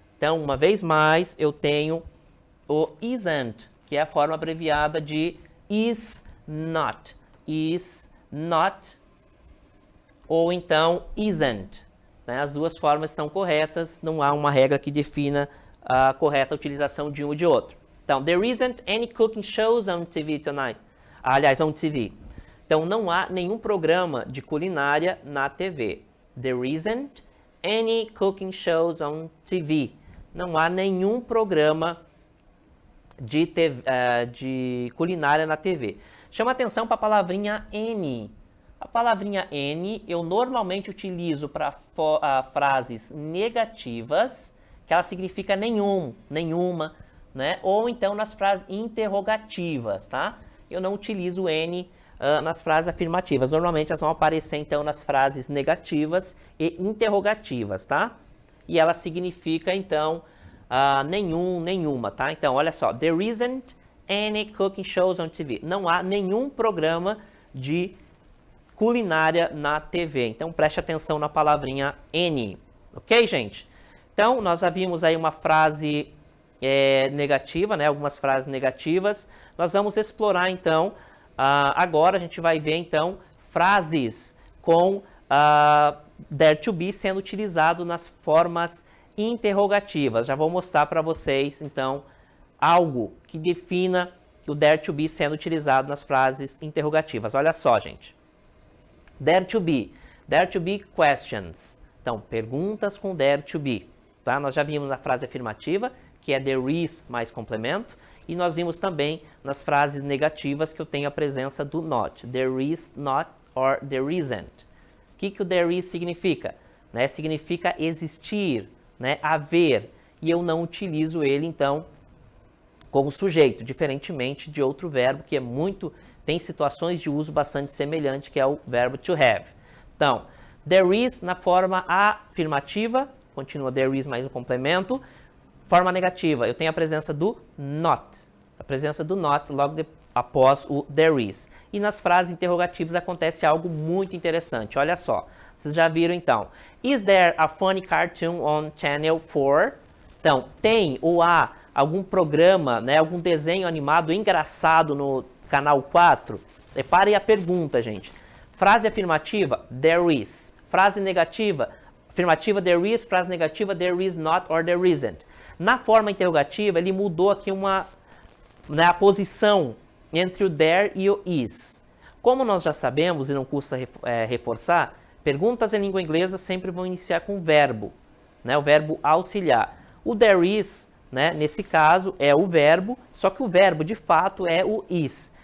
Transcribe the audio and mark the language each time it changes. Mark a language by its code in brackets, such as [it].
[pt] Então, uma vez mais, eu tenho o isn't, que é a forma abreviada de is not. Is not, ou então isn't. Né? As duas formas estão corretas, não há uma regra que defina a correta utilização de um ou de outro. [en] Então, there isn't any cooking shows on TV tonight. [pt] Aliás, on TV. Então, não há nenhum programa de culinária na TV. [en] There isn't any cooking shows on TV. [pt] Não há nenhum programa de culinária na TV. Chama atenção para a palavrinha any. A palavrinha any eu normalmente utilizo para frases negativas, que ela significa nenhum, nenhuma, né? Ou então nas frases interrogativas, tá? Eu não utilizo any nas frases afirmativas. Normalmente elas vão aparecer então nas frases negativas e interrogativas, tá? E ela significa então nenhum, nenhuma, tá? Então, olha só, [en] there isn't any cooking shows on TV. [pt] Não há nenhum programa de culinária na TV. Então, preste atenção na palavrinha any. Ok, gente? Então, nós já vimos aí uma frase negativa, né? Algumas frases negativas. Nós vamos explorar, então, agora a gente vai ver, então, frases com there to be sendo utilizado nas formas interrogativas. Já vou mostrar para vocês, então, algo que defina o there to be sendo utilizado nas frases interrogativas. Olha só, gente. [en] There to be questions. [pt] Então, perguntas com there to be. Tá? Nós já vimos a frase afirmativa, que é there is mais complemento. E nós vimos também nas frases negativas que eu tenho a presença do not. [en] There is not or there isn't. [pt] O que o there is significa? Né? Significa existir, né? Haver. E eu não utilizo ele, então, como sujeito, diferentemente de outro verbo que tem situações de uso bastante semelhante, que é o verbo to have. Então, there is na forma afirmativa, continua there is mais um complemento. Forma negativa, eu tenho a presença do not. A presença do not logo após o there is. E nas frases interrogativas acontece algo muito interessante. Olha só, vocês já viram então. [en] Is there a funny cartoon on Channel 4? [pt] Então, tem ou há algum programa, né, algum desenho animado engraçado no canal 4? Reparem a pergunta, gente. Frase afirmativa, there is. Frase negativa, afirmativa, there is. Frase negativa, [en] there is not or there isn't. [pt] Na forma interrogativa, ele mudou aqui a posição entre o there e o is. Como nós já sabemos, e não custa reforçar, perguntas em língua inglesa sempre vão iniciar com verbo, né, o verbo auxiliar. O there is, né, nesse caso, é o verbo, só que o verbo, de fato, é o is.